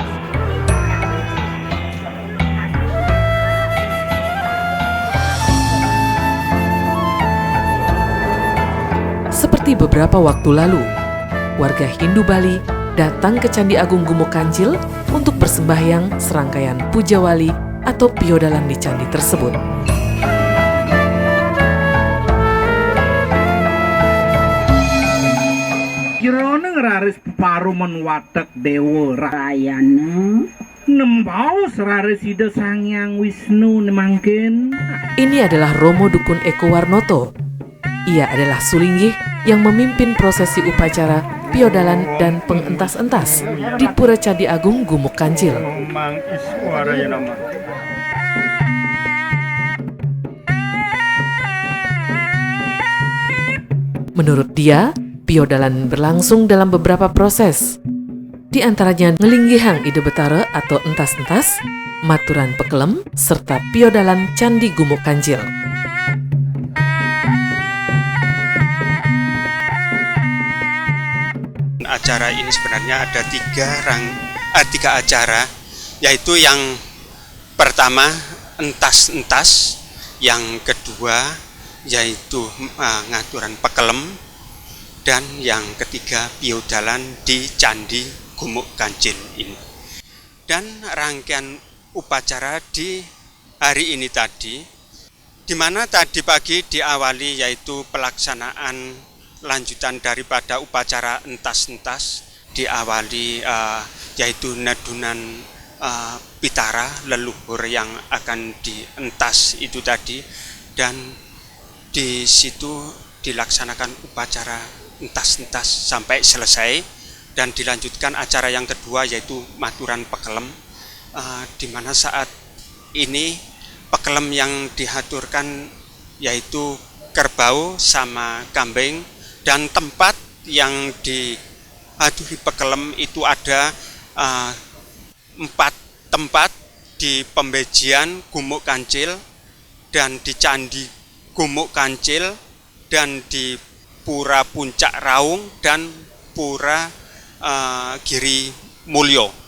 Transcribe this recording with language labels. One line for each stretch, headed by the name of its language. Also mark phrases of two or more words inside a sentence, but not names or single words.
Indonesian: Seperti beberapa waktu lalu, warga Hindu Bali datang ke Candi Agung Gumuk Kancil untuk bersembahyang serangkaian puja wali atau piodalan di candi tersebut.
Balinese: Kirana ngeraris paruman watak dewa rayana nembau seraris ida Sangyang Wisnu nemangkin.
Indonesian: Ini adalah Romo Dukun Eko Warnoto. Ia adalah Sulinggih yang memimpin prosesi upacara piodalan, dan pengentas-entas di Pura Candi Agung Gumuk Kancil. Menurut dia, piodalan berlangsung dalam beberapa proses. Di antaranya ngelinggihang ide betara atau entas-entas, maturan pekelem, serta piodalan Candi Gumuk Kancil. Acara ini sebenarnya ada tiga acara, yaitu yang pertama entas-entas, yang kedua yaitu ngaturan pekelem, dan yang ketiga piodalan di Candi Gumuk Kancil ini. Dan rangkaian upacara di hari ini tadi, di mana tadi pagi diawali yaitu pelaksanaan lanjutan daripada upacara entas-entas, diawali yaitu nedunan pitara leluhur yang akan dientas itu tadi, dan di situ dilaksanakan upacara entas-entas sampai selesai, dan dilanjutkan acara yang kedua yaitu maturan pekelem, di mana saat ini pekelem yang dihaturkan yaitu kerbau sama kambing, dan tempat yang diaduhi pekelem itu ada 4 tempat di Pembejian Gumuk Kancil, dan di Candi Gumuk Kancil, dan di Pura Puncak Raung, dan Pura Giri Mulyo.